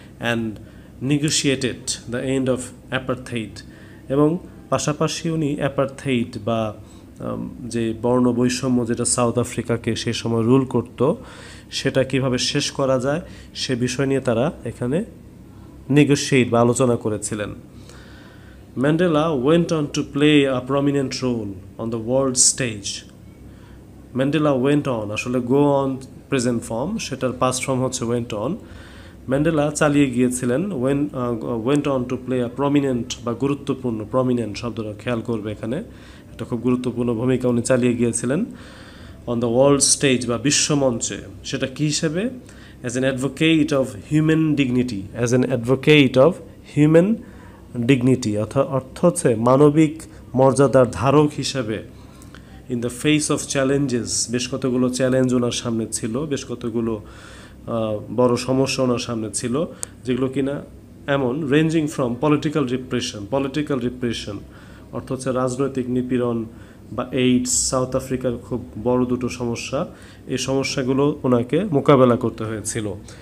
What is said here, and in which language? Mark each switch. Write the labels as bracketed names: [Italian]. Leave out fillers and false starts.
[English] and negotiated the end of apartheid, [Bangla] এবং পাশাপাশি উনি অ্যাপারথেইড বা যে বর্ণ বৈষম্য যেটা সাউথ আফ্রিকাকে সেই সময় রুল করত, সেটা কিভাবে শেষ করা যায় সে বিষয় নিয়ে তারা এখানে নেগোশিয়েট বা আলোচনা করেছিলেন। [English] Mandela went on to play a prominent role on the world stage. Mandela went on, [Bangla] আসলে [English] go on present form, [Bangla] সেটার [English] past form [Bangla] হচ্ছে [English] went on. [Bangla] ম্যান্ডেলা চালিয়ে গিয়েছিলেন [English] went on to play a prominent [Bangla] বা গুরুত্বপূর্ণ, prominent শব্দটা খেয়াল করবে এখানে, এটা খুব গুরুত্বপূর্ণ ভূমিকা উনি চালিয়ে গিয়েছিলেন [English] on the world stage [Bangla] বা বিশ্বমঞ্চে। সেটা কী হিসেবে? [English] as an advocate of human dignity, as an advocate of human dignity, [Bangla] অর্থ হচ্ছে মানবিক মর্যাদার ধারক হিসাবে। [English] in the face of challenges, [Bangla] বেশ কতগুলো চ্যালেঞ্জ ওনার সামনে ছিল, বেশ কতগুলো বড় সমস্যা ওনার সামনে ছিল, যেগুলো কিনা এমন [English] ranging from political repression [Bangla] অর্থ হচ্ছে রাজনৈতিক নিপীড়ন বা এইডস, সাউথ আফ্রিকার খুব বড় দুটো সমস্যা, এই সমস্যাগুলো ওনাকে মোকাবেলা করতে হয়েছিল।